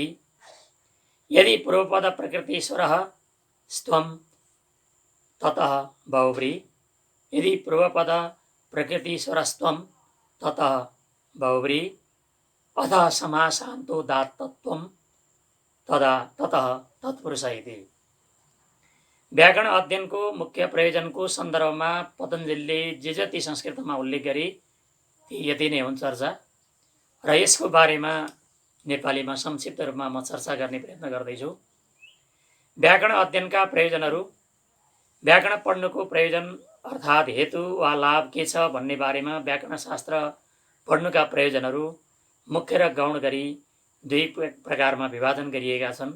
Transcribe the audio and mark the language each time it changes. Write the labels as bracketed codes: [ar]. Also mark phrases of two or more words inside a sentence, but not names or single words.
[sa] यदि पूर्वपद प्रकृतिस्वरः स्त्वं ततः बहुव्री। यदि पूर्वपद प्रकृतिस्वरस्त्वं ततः बहुव्री अतः समासान्तो दात्तत्वं तदा ततः तत्पुरुष इति। [ne] व्याकरण अध्ययनको मुख्य प्रयोजनको सन्दर्भमा पतञ्जलिले जे जति संस्कृतमा उल्लेख गरे ती यति नै हुन् चर्चा र यसको बारेमा नेपालीमा संक्षिप्त रूपमा म चर्चा गर्ने प्रयत्न गर्दैछु। व्याकरण अध्ययनका प्रयोजनहरू। व्याकरण पढ्नुको प्रयोजन अर्थात् हेतु वा लाभ के छ भन्ने बारेमा व्याकरण शास्त्र पढ्नुका प्रयोजनहरू मुख्य र गौण गरी दुई प्रकारमा विभाजन गरिएका छन्।